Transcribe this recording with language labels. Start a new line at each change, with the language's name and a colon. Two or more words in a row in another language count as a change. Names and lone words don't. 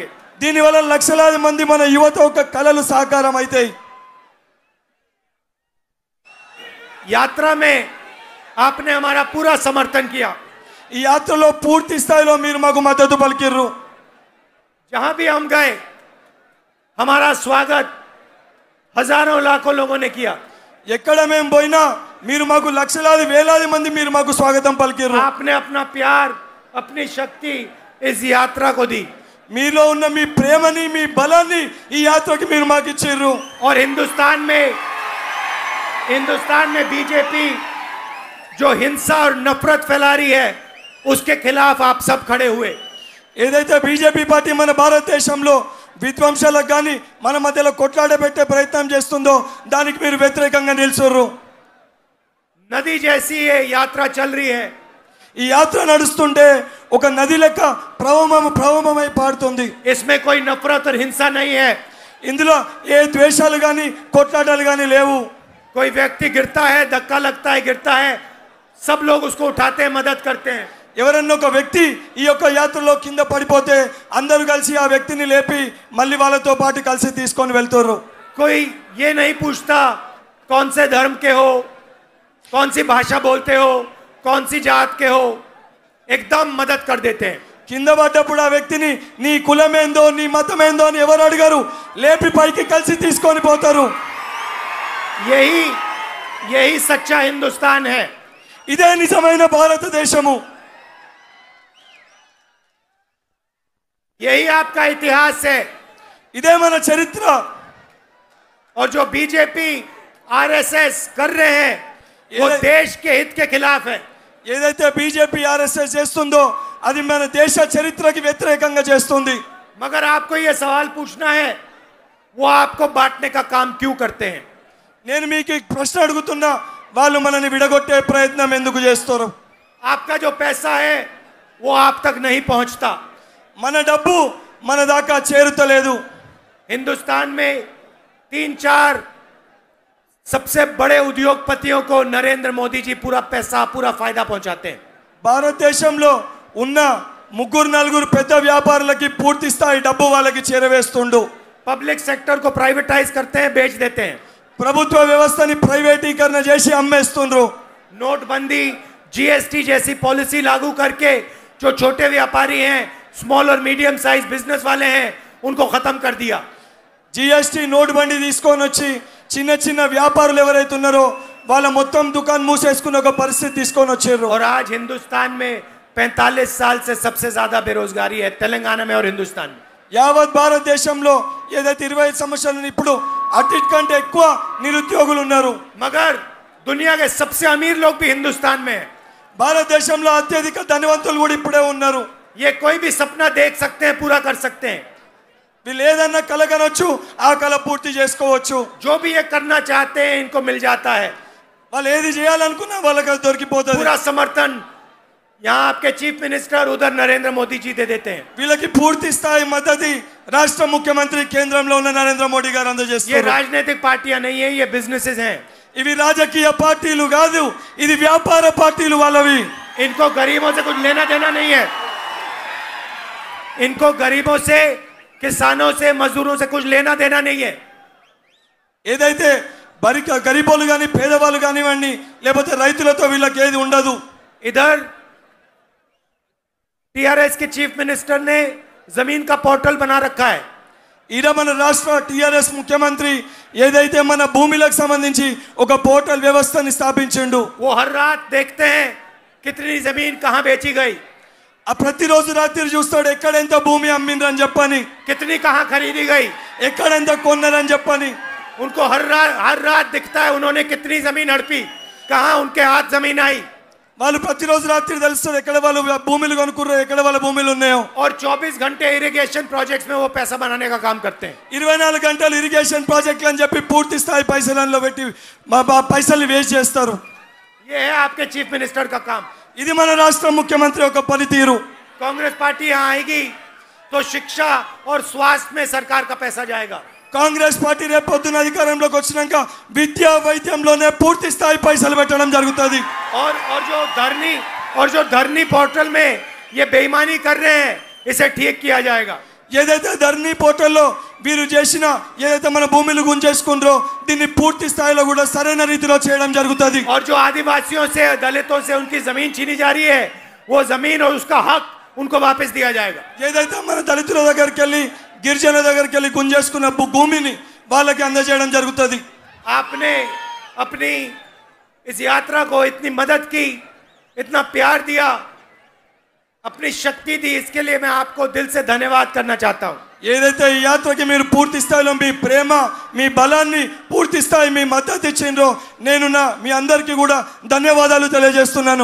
Telugu: దీనివల్ల లక్షలాది మంది మన యువత ఒక కలలు సాకారం అవుతాయి।
Hindi: यात्रा में आपने हमारा पूरा समर्थन किया।
Telugu: ఈ యాత్రలో పూర్తి స్థాయిలో మీరు మాకు మద్దతు పలికిర్రు।
Hindi: जहां भी हम गए, हमारा स्वागत हजारों लाखों लोगों ने किया।
Telugu: ఎక్కడ మేము పోయినా మీరు మాకు లక్షలాది వేలాది మంది మీరు మాకు స్వాగతం పలికిర్రు।
Hindi: आपने अपना प्यार, अपनी शक्ति इस यात्रा को दी।
Telugu: మీలో ఉన్న మీ ప్రేమని మీ బలాన్ని ఈ యాత్రకి మీరు మాకు ఇచ్చిర్రు।
Hindi: और हिंदुस्तान में बीजेपी जो हिंसा और नफरत फैला रही है, उसके खिलाफ आप सब खड़े हुए।
Telugu: ఏదైతే బీజేపీ పార్టీ మన భారతదేశంలో విధ్వంసాలకు కానీ మన మధ్యలో కొట్లాడబెట్టే ప్రయత్నం చేస్తుందో దానికి మీరు వ్యతిరేకంగా నిల్చుర్రు।
Hindi: नदी जैसी ये यात्रा चल रही है।
Telugu: ఈ యాత్ర నడుస్తుంటే ఒక నది లెక్క ప్రవహమై పారుతుంది.
Hindi: इसमें कोई नफरत और हिंसा नहीं है.
Telugu: ఇందులో ఏ ద్వేషాలు గాని కొట్లాటలు గాని లేవు.
Hindi: कोई व्यक्ति गिरता है, धक्का लगता है, गिरता है, सब लोग उसको उठाते हैं, मदद करते हैं.
Telugu: ఎవరన్నా ఒక వ్యక్తి ఈ యొక్క యాత్రలో కింద పడిపోతే అందరూ కలిసి ఆ వ్యక్తిని లేపి మళ్ళీ వాళ్ళతో పాటు కలిసి తీసుకొని వెళ్తారు.
Hindi: कोई ये नहीं पूछता कौन से धर्म के हो, कौन सी भाषा बोलते हो, कौन सी जात के हो, एकदम मदद कर देते हैं.
Telugu: కింద పడ్డప్పుడు ఆ వ్యక్తిని నీ కులమేందో నీ మతమేందో అని ఎవరు అడిగారు, లేపి పైకి కలిసి తీసుకొని పోతారు.
Hindi: यही सच्चा हिंदुस्तान है.
Telugu: ఇదే నిజమైన భారతదేశము.
Hindi: यही आपका इतिहास है.
Telugu: ఇదే మన చరిత్ర.
Hindi: और जो बीजेपी आरएसएस कर रहे हैं वो देश के हित के खिलाफ है.
Telugu: ఏదైతే బీజేపీ ఆర్ఎస్ఎస్ చేస్తుందో అది మన దేశ చరిత్రకి వ్యతిరేకంగా చేస్తుంది.
Hindi: मगर आपको ये सवाल पूछना है वो आपको बांटने का काम क्यों करते हैं.
Telugu: నేను మీకు ప్రశ్న అడుగుతున్నా, వాళ్ళు మనని విడగొట్టే ప్రయత్నం ఎందుకు చేస్తారు?
Hindi: आपका जो पैसा है वो आप तक नहीं पहुंचता.
Telugu: మన డబ్బు మన దాకా చేరుతలేదు.
Hindi: हिंदुस्तान में 3-4 सबसे बड़े उद्योगपतियों को नरेंद्र मोदी जी पूरा पैसा पूरा फायदा पहुंचाते हैं.
Telugu: భారతదేశంలో ఉన్న 3-4 పెద్ద వ్యాపారులకి పూర్తి స్థాయి డబ్బు వాళ్ళకి చేరవేస్తుండు.
English: public sector
Hindi: को प्राइवेटाइज करते हैं, बेच देते हैं.
Telugu: ప్రభుత్వ వ్యవస్థని ప్రైవేటీకరణ చేసి అమ్మేస్తుండ్రు.
Hindi: नोटबंदी, जीएसटी जैसी पॉलिसी लागू करके जो छोटे व्यापारी हैं, स्मॉल और
English: medium size business
Hindi: वाले हैं, उनको खत्म कर दिया.
Telugu: జీఎస్టీ నోట్ బండి తీసుకొని వచ్చి చిన్న చిన్న వ్యాపారులు ఎవరైతే ఉన్నారో వాళ్ళ మొత్తం దుకాణం మూసేసుకున్న ఒక పరిస్థితి తీసుకొని వచ్చారు.
Hindi: और आज हिंदुस्तान में 45 साल से सबसे ज्यादा बेरोजगारी है, तेलंगाना में और हिंदुस्तान में.
Telugu: యావత్ భారతదేశంలో ఏదైతే 25 సంవత్సరాలు ఇప్పుడు అన్నిటికంటే ఎక్కువ నిరుద్యోగులు ఉన్నారు.
Hindi: मगर दुनिया के सबसे अमीर लोग भी हिंदुस्तान में हैं.
Telugu: భారతదేశంలో అత్యధిక ధనవంతులు కూడా ఇప్పుడే ఉన్నారు.
Hindi: ये कोई भी सपना देख सकते हैं, पूरा कर सकते हैं.
Telugu: వీళ్ళు ఏదన్నా కలగనొచ్చు, ఆ కల పూర్తి చేసుకోవచ్చు.
Hindi: जो भी ये करना चाहते हैं इनको मिल जाता है.
Telugu: వాళ్ళు ఏది చేయాలనుకున్నా వాళ్ళకి అది దొరికిపోతుంది.
Hindi: पूरा समर्थन यहाँ आपके
English: chief minister,
Hindi: उधर नरेंद्र मोदी जी दे देते हैं.
Telugu: వీళ్ళకి పూర్తి స్థాయి మద్దతు రాష్ట్ర ముఖ్యమంత్రి కేంద్రంలో ఉన్న నరేంద్ర మోడీ గారు ये అందజేస్తారు.
Hindi: राजनीतिक पार्टियां नहीं है, ये बिजनेसेस हैं.
Telugu: ఇవి రాజకీయ పార్టీలు కాదు, ఇది వ్యాపార పార్టీలు వాళ్ళవి.
Hindi: इनको गरीबों से कुछ लेना देना नहीं है. इनको गरीबों से, किसानों से, मजदूरों से कुछ लेना देना नहीं है.
Telugu: ఏదైతే గరీబోలు కానీ పేదవాళ్ళు కానివ్వండి లేకపోతే రైతులతో వీళ్ళకి ఏది ఉండదు.
Hindi: इधर टीआरएस के
English: chief minister
Hindi: ने जमीन का पोर्टल बना रखा है.
Telugu: ఈడ మన రాష్ట్ర టిఆర్ఎస్ ముఖ్యమంత్రి ఏదైతే మన భూమిలకు సంబంధించి ఒక పోర్టల్ వ్యవస్థని స్థాపించిండు.
Hindi: वो हर रात देखते हैं कितनी जमीन कहां बेची गई,
Telugu: ఆ ప్రతిరోజు రాత్రి చూస్తాడు ఎక్కడ ఎంత భూమి అమ్మిండ్రని చెప్పని,
Hindi: कितनी कहां खरीदी गई,
Telugu: ఎక్కడ ఎంత కొన్నారని చెప్పని.
Hindi: उनको हर रात दिखता है उन्होंने कितनी जमीन हड़पी, कहां उनके हाथ जमीन आई.
Telugu: వాళ్ళు ప్రతిరోజు రాత్రి తెలుస్తుంది ఎక్కడ వాళ్ళు భూములు కొనుక్కుర్రో, ఎక్కడ వాళ్ళ భూములు ఉన్నాయో.
Hindi: और 24 घंटे
English: irrigation projects
Hindi: में वो पैसा बनाने का काम करते हैं.
Telugu: 24 గంటలు ఇరిగేషన్ ప్రాజెక్టులు అని చెప్పి పూర్తి స్థాయి పైసలలో పెట్టి పైసలు వేస్ట్ చేస్తారు.
Hindi: ये है आपके
English: chief minister
Hindi: का काम.
Telugu: ఇది మన రాష్ట్ర ముఖ్యమంత్రి యొక్క పనితీరు.
Hindi: कांग्रेस पार्टी यहाँ आएगी तो शिक्षा और स्वास्थ्य में सरकार का पैसा जाएगा.
Telugu: కాంగ్రెస్ పార్టీ రేపొద్దున అధికారంలోకి వచ్చినాక విద్యా వైద్యంలోనే పూర్తి స్థాయి పైసలు పెట్టడం జరుగుతుంది.
Hindi: और जो धरनी पोर्टल में ये बेईमानी कर रहे हैं इसे ठीक किया जाएगा.
Telugu: ఏదైతే ధర్నీ పోర్టల్లో వీరు చేసిన ఏదైతే మన భూములు గుంజేసుకుంటారో దీన్ని పూర్తి స్థాయిలో కూడా సరైన రీతిలో చేయడం జరుగుతుంది.
Hindi: और जो आदिवासियों से, दलितों से उनकी जमीन छीनी जा रही है वो जमीन और उसका हक उनको वापस दिया जाएगा.
Telugu: ఏదైతే మన దళితుల దగ్గరికి వెళ్ళి గిరిజన దగ్గరికి వెళ్ళి గుంజేసుకున్న భూమిని వాళ్ళకి అందజేయడం జరుగుతుంది.
Hindi: आपने अपनी इस यात्रा को इतनी मदद की, इतना प्यार दिया, अपनी शक्ति दी, इसके लिए मैं आपको दिल से धन्यवाद करना चाहता हूं.
Telugu: ఏదైతే ఈ యాత్రకి మీరు పూర్తి స్థాయిలో మీ ప్రేమ, మీ బలాన్ని పూర్తి స్థాయి మీ మద్దతు ఇచ్చిండ్రో నేను మీ అందరికీ కూడా ధన్యవాదాలు తెలియజేస్తున్నాను.